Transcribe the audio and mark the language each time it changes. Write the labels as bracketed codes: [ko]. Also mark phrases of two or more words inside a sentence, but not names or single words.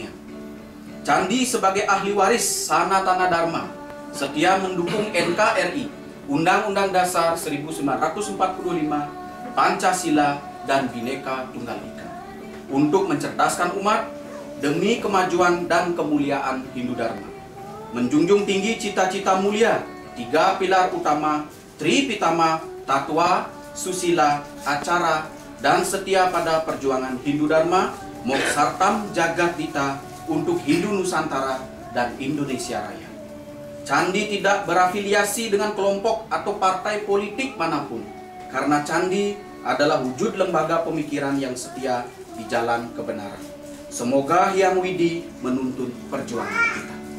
[id] Candi sebagai ahli waris Sanatana Dharma, setia mendukung NKRI, Undang-Undang Dasar 1945, Pancasila, dan Bhinneka Tunggal Ika, untuk mencerdaskan umat demi kemajuan dan kemuliaan Hindu Dharma. Menjunjung tinggi cita-cita mulia, 3 pilar utama, Tripitama, Tatwa, Susila, Acara, dan setia pada perjuangan Hindu Dharma, Moksartam Jagat Dita untuk Hindu Nusantara dan Indonesia Raya. Candi tidak berafiliasi dengan kelompok atau partai politik manapun, karena Candi adalah wujud lembaga pemikiran yang setia di jalan kebenaran. Semoga Hyang Widi menuntun perjuangan kita.